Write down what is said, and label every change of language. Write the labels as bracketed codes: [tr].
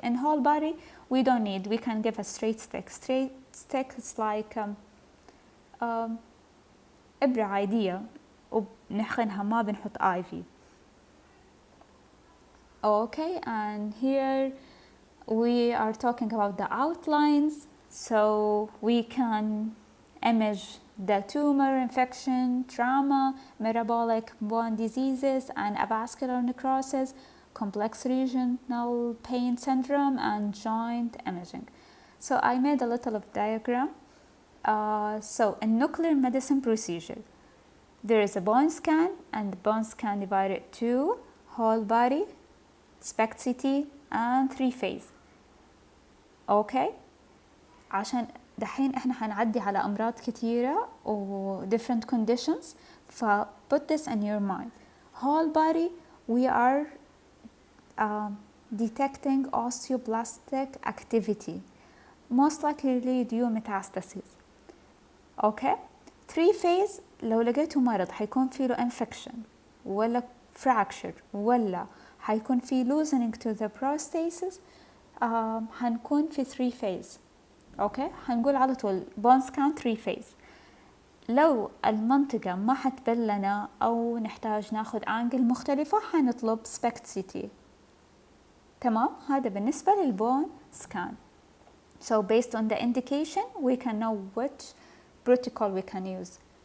[en] In whole body, we don't need. We can give a straight stick. Straight stick is like [ar] إبرة عادية. وبنحقنها ما بنحط IV. [en] Okay, and here we are talking about the outlines. So we can image the tumor, infection, trauma, metabolic bone diseases, and a vascular necrosis, complex regional pain syndrome, and joint imaging. So I made a little of diagram. So in nuclear medicine procedure, there is a bone scan, and the bone scan divided to whole body, SPECT CT, and 3 phase. [ar] اوكي، عشان دحين احنا حنعدي على امراض كتيرة و [en] different conditions، [ar] ف [en] put this in your mind. Whole body, we are detecting osteoblastic activity, most likely due metastasis. [ar] اوكي، 3 phase لو لقيتوا مرض حيكون فيه له infection ولا fracture ولا حيكون فيه [en] loosening to the prosthesis، [ar] حنكون في 3 phase. اوكي، حنقول على طول bone scan 3 phase. لو المنطقة ما حتبان لنا أو نحتاج ناخد angle مختلفة حنطلب SPECT CT. تمام، هذا بالنسبة للبون scan. [en] So based on the indication we can know which protocol we can use.